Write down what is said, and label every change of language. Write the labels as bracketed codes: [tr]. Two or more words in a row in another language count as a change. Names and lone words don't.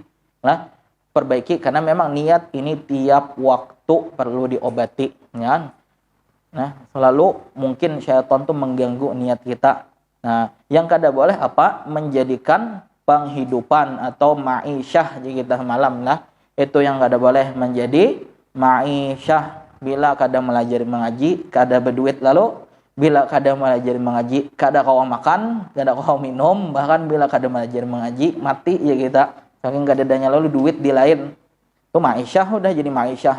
[id] Nah, perbaiki, karena memang niat ini tiap waktu perlu diobati, ya. Nah, selalu mungkin syaitan tuh mengganggu niat kita. [bjn] Nah, yang kada boleh apa? [id] Menjadikan penghidupan atau ma'isyah di kita malam. [bjn] Nah, itu yang kada boleh, menjadi ma'isyah. Bila kada melajari mengaji, kada berduit, lalu bila kada melajari mengaji, kada kau makan, kada kau minum, bahkan bila kada melajari mengaji, mati ya kita. Saking kada adanya lalu duit di lain. Itu ma'isyah, udah jadi ma'isyah.